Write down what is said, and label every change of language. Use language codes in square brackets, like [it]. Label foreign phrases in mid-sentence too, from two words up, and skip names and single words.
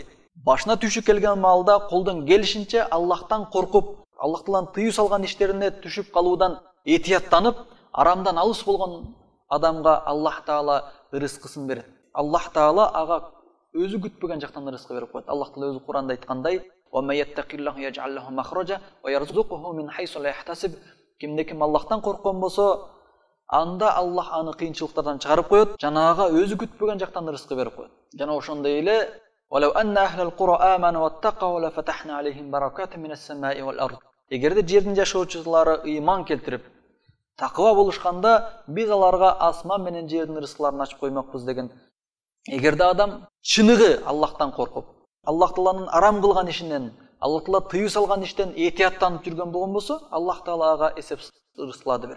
[ky] Башына түйшүк келген маалда колдон келишинче Аллахтан коркуп, Аллах Тааланын тыюу салган иштерине түшүп калуудан этияттанып, арамдан алыс болгон адамга Аллах Таала рызкысын берет. Аллах Таала ага өзү күтпөгөн жактан рызык берип коет. Аллах Таала өзү Куранда айткандай: [ar] "ومن يتق الله يجعل له مخرجا ويرزقه من حيث لا يحتسب." [ky] Кимде ким Аллахтан корккон болсо, анда Аллах аны кыйынчылыктардан чыгарып коет, жана ага өзү күтпөгөн жактан рызык берип коет. Жана ошондой эле [ar] "ولو أن أهل القرى آمنوا واتقوا لفتحنا عليهم بركات من السماء والأرض." [ky] Эгерде жердин жашоочулары ыйман келтирип, такыба болушканда, биз аларга асман менен жердин рызыкларын ачып коймокпуз деген. Эгерде адам чыныгы Аллахтан коркуп, Аллах Тааланын арам кылган ишинен, Аллах Таала тыюу салган иштен этияттанып жүргөн болгон болсо, Аллах Таала ага эсепсиз рызыкларды берет.